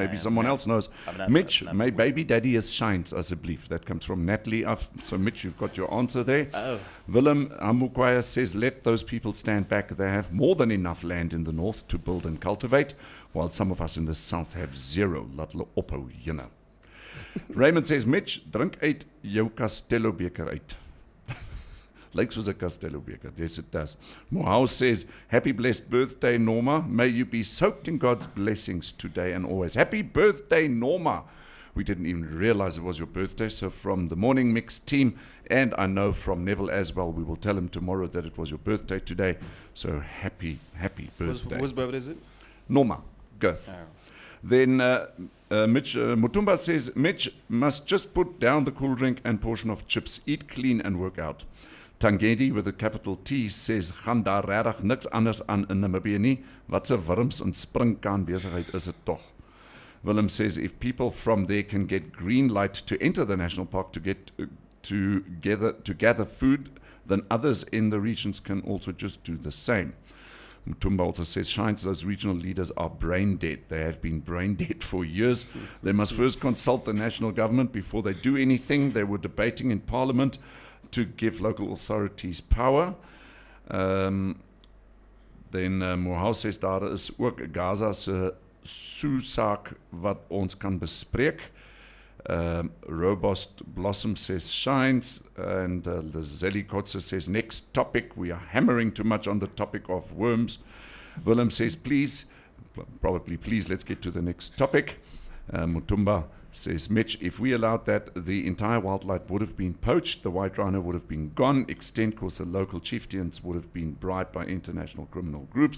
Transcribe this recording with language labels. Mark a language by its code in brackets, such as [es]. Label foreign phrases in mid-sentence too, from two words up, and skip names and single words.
[en] Maybe someone else knows. Mitch, my baby daddy is shines, as a belief. That comes from Natalie. So, Mitch, you've got your answer there. Oh. Willem Amukwaya says, let those people stand back. They have more than enough land in the north to build and cultivate, while some of us in the south have zero. [af] Laat hulle ophou, jene. Raymond says, Mitch, drink uit jou Castello beker uit. Lyk soos 'n Castello beker. [en] Yes, it does. Mohau says, happy blessed birthday, Norma. May you be soaked in God's blessings today and always. Happy birthday, Norma. We didn't even realize it was your birthday. So from the Morning Mix team, and I know from Neville as well, we will tell him tomorrow that it was your birthday today. So happy birthday. Whose birthday is it? Norma Girth. Oh. Then Mitch Mutumba says, Mitch must just put down the cool drink and portion of chips, eat clean and work out. Tangedi with a capital T says, [af] gaan daar regtig niks anders aan in Namibië nie. Wat 'n wurms en springkaan besigheid is dit tog. [en] Willem says, if people from there can get green light to enter the national park to get to gather food, then others in the regions can also just do the same. Mutumba also says, shines, those regional leaders are brain dead. They have been brain dead for years. They must first consult the national government before they do anything. They were debating in parliament to give local authorities power. Then Mohau says, [af] daar is ook Gaza se Susak wat ons kan bespreek. [en] Robust Blossom says shines, and the Zeli Kotze says next topic. We are hammering too much on the topic of worms. Willem says please, let's get to the next topic. Mutumba says, Mitch, if we allowed that, the entire wildlife would have been poached, the white rhino would have been gone, extent because the local chieftains would have been bribed by international criminal groups.